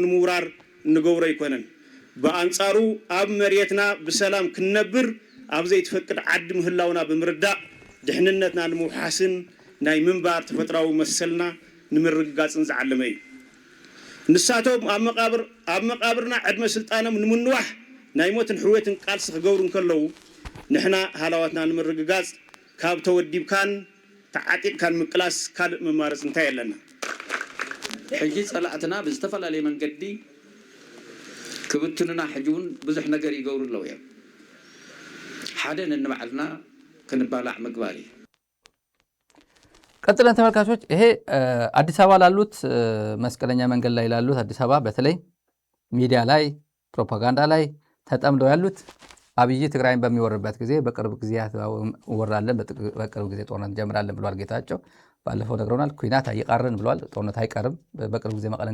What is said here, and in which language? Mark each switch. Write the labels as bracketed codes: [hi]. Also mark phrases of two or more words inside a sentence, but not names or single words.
[ti] ንምውራር ንገብሮ ይኮነን በአንጻሩ ኣብ መሬትና ብሰላም ክንነብር ኣብ ዘይትፈቅድ ዓዲ ምህላውና ብምርዳእ ድሕንነትና ንምውሓስን ናይ ምንባር ተፈጥራዊ መሰልና ንምርጋፅን ዝዓለመ እዩ ንሳቶም ኣብ መቃብርና ዕድመ ስልጣኖም ንምንዋሕ ናይ ሞትን ሕወትን ቃልሲ ክገብሩ ከለዉ ንሕና ሃላዋትና ንምርግጋፅ ካብ ተወዲብካን ተዓጢቅካን ምቅላስ ካልእ መማረፅ እንታይ ኣለና ሕጂ ፀላእትና ብዝተፈላለየ መንገዲ ክብትኑና ሕጂውን ብዙሕ ነገር ይገብሩ ኣለዉ እዮም ሓደ ነንባዕልና ክንባላዕ ምግባር እዩ [am] ቀጥለን ተመልካቾች ይሄ አዲስ አበባ ላሉት መስቀለኛ መንገድ ላይ ላሉት አዲስ አበባ በተለይ ሚዲያ ላይ ፕሮፓጋንዳ ላይ ተጠምደው ያሉት አብይ ትግራይን በሚወርበት ጊዜ በቅርብ ጊዜ ወራለን በቅርብ ጊዜ ጦርነት ጀምራለን ብሏል ጌታቸው ባለፈው ነግሮናል ኩናት አይቀርን ብሏል ጦርነት አይቀርም በቅርብ ጊዜ መቀለ